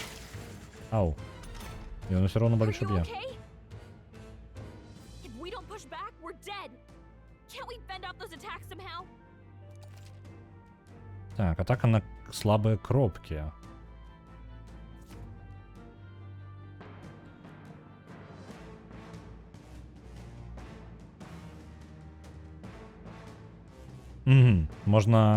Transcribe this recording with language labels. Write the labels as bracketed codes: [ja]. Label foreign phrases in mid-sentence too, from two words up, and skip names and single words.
[be] Ау. І ён усё роўно балюча б'е. [en] If we don't push back, we're dead. Can't we fend off those attacks somehow? [be] Так, атака на слабыя кропкі. Можна...